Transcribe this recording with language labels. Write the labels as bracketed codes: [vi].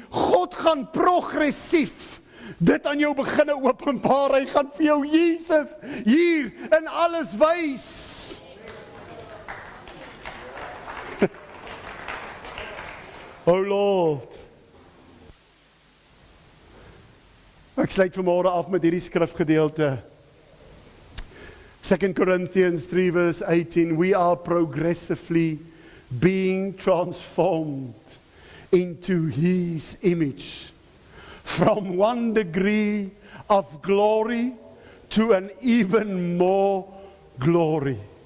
[af] God gaan progressief dit aan jou beginne openbaar. Hy gaan vir jou Jesus hier in alles wys. [en] Oh Lord. [af] Ek sluit vanmôre af met hierdie skrifgedeelte. [en] 2 Corinthians 3 verse 18, we are progressively being transformed into His image. From one degree of glory to an even more glory.